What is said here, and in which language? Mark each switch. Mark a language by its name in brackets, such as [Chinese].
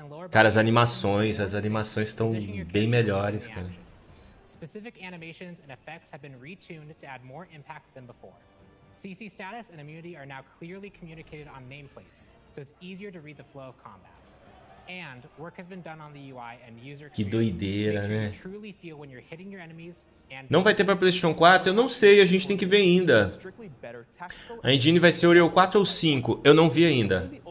[Portuguese] Cara, as animações estão bem melhores, cara. [English] Specific animations and effects have been retuned to add more impact than before. CC status and immunity are now clearly communicated on nameplates, so it's easier to read the flow of combat. And work has been done on the UI and user [Portuguese] Que doideira, né? [English] truly feel when you're hitting your enemies and... [Portuguese] Não vai ter pra PlayStation 4? Eu não sei, a gente tem que ver ainda. A engine vai ser Unreal 4 ou 5? Eu não vi ainda.